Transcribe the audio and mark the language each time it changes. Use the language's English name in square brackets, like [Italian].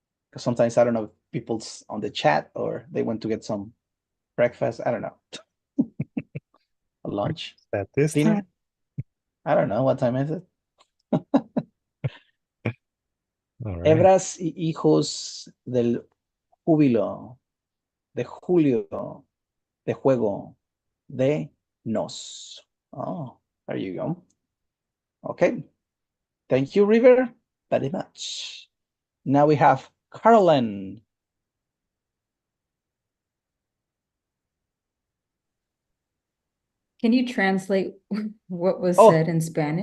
[English] Because sometimes I don't know if people's on the chat or they went to get some breakfast. I don't know. Lunch, At this dinner. time. I don't know what time is it. All right. [Spanish] Hebras y hijos del júbilo, de julio, de juego, de nos. [English] Oh, there you go. Okay. Thank you, River, very much. Now we have Carolyn. Can you translate what was Oh, said in Spanish?